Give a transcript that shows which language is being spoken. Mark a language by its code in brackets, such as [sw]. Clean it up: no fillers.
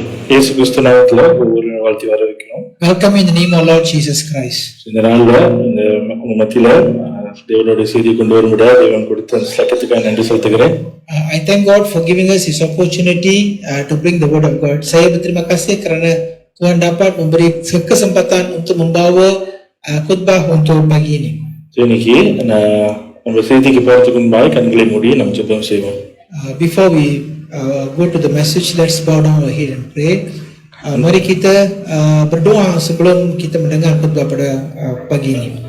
[ta] இயேசு கிறிஸ்து நாமத்துல ஒவ்வொரு வாழ்த்தி வர வைக்கணும். [en] Welcome in the name of Lord Jesus Christ. [ta] இந்த நாள்ல இந்த உங்க மத்தியில தேவனுடைய செய்தி கொண்டு வர முடியாது தேவன் கொடுத்த சட்டத்துக்காக நன்றி செலுத்துகிறேன். [en] I thank God for giving us this opportunity to bring the word of God. [ms] Saya berterima kasih kerana Tuhan dapat memberi kesempatan untuk membawa khutbah untuk pagi ini. [ta] இன்னைக்கு நம்ம செய்திக்கு போறதுக்கு முன்பாக கண்களை மூடி நம்ம ஜெபம் செய்வோம். [en] Before we go to the message, let's bow down our head and pray. [ms] Mari kita berdoa sebelum kita mendengar khutbah pada pagi ini.